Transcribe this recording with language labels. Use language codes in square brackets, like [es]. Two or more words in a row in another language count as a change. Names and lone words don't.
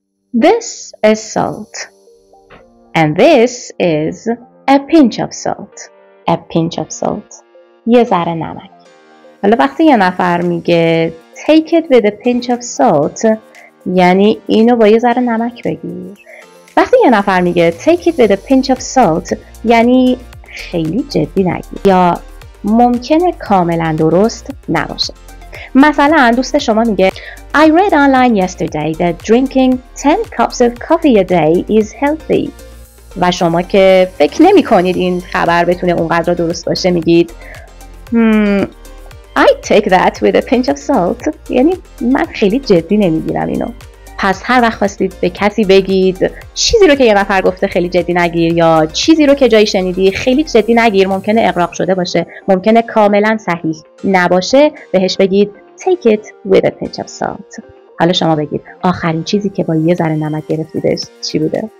[en] This is salt. And this is a pinch of salt. A pinch of salt. [fa] یه ذره نمک. حالا وقتی یه نفر میگه [en] take it with a pinch of salt [fa] یعنی اینو با یه ذره نمک بگیر. وقتی یه نفر میگه [en] take it with a pinch of salt [fa] یعنی خیلی جدی نگیر یا ممکنه کاملا درست نباشه. مثلا دوست شما میگه [en] I read online yesterday that drinking 10 cups of coffee a day is healthy. [fa] و شما که فکر نمی کنید این خبر بتونه اونقدر درست باشه میگید [en] I take that with a pinch of salt. [fa] یعنی من خیلی جدی نمیگیرم اینو. پس هر وقت خواستید به کسی بگید چیزی رو که یه نفر گفته خیلی جدی نگیر یا چیزی رو که جایی شنیدی خیلی جدی نگیر، ممکنه اغراق شده باشه، ممکنه کاملا صحیح نباشه، بهش بگید [en] take it with a pinch of salt. [fa] حالا شما بگید آخرین چیزی که با یه ذره نمک گرفتیدش چی بوده؟